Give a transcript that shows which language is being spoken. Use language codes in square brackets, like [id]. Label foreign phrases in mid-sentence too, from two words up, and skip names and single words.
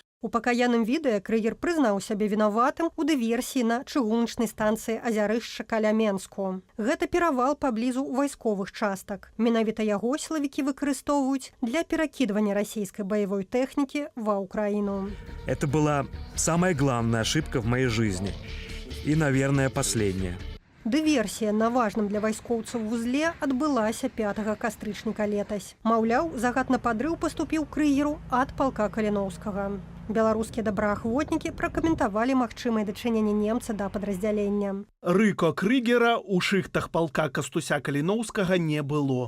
[be] У пакаянным відэа Крыгер прызнаў сябе вінаватым у дыверсіі на чыгуначнай станцыі Азярышча каля Менску. Гэта перавал паблізу вайсковых частак. Менавіта яго сілавікі выкарыстоўваюць для перакідвання расійскай баявой тэхнікі ва Украіну. [ru] Это была самая главная ошибка в моей жизни. И, наверное, последняя. [be] Дыверсія на важным для вайскоўцаў вузле адбылася 5 кастрычніка летась. Маўляў, загад на падрыў паступіў Крыгеру ад палка Каліноўскага. Беларускія добраахвотнікі пракаментавалі магчымае дачыненне немца да падраздзялення. Рыка Крыгера ў шыхтах палка Кастуся Каліноўскага не было.